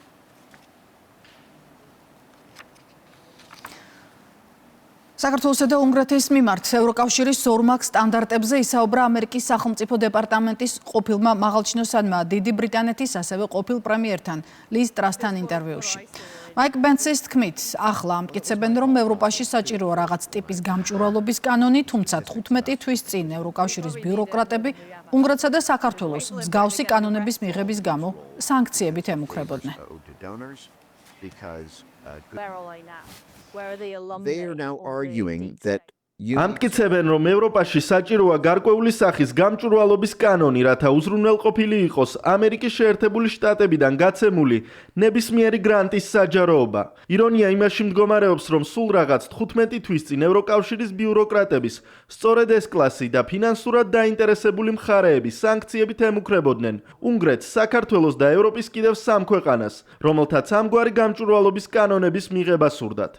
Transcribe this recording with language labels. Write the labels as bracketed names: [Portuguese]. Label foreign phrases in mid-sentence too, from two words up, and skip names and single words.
[Georgian] საქართველოსა და უნგრეთის მიმართ ევროკავშირის ზორმაგ სტანდარტებზე ისაუბრა ამერიკის სახელმწიფო დეპარტამენტის ყოფილმა მაღალჩინოსანმა დიდი ბრიტანეთის ასევე ყოფილ პრემიერთან ლის ტრასთან ინტერვიუში. მაიკ პენსის თქმით, ახლა ამტკიცებენ, რომ ევროპაში საჭიროა რაღაც ტიპის გამჭვირვალობის კანონი, თუმცა 15 თვის წინ ევროკავშირის ბიუროკრატები უნგრეთსა და საქართველოს მსგავსი კანონების მიღების გამო სანქციებით ემუქრებოდნენ. [English] They are now arguing that [Georgian] ამტკიცებენ, რომ ევროპაში საჭიროა გარკვეული სახის გამჭვირვალობის კანონი, რათა უზრუნველყოფილი იყოს ამერიკის შეერთებული შტატებიდან გაცემული ნებისმიერი გრანტის საჯაროობა. ირონია იმაში მდგომარეობს, რომ სულ რაღაც 15 თვის წინ ევროკავშირის ბიუროკრატების სწორედ ეს კლასი და ფინანსურად დაინტერესებული მხარეები სანქციებით ემუქრებოდნენ უნგრეთს, საქართველოს და ევროპის კიდევ 3 ქვეყანას, რომელთაც ამგვარი გამჭვირვალობის კანონების მიღება სურდათ.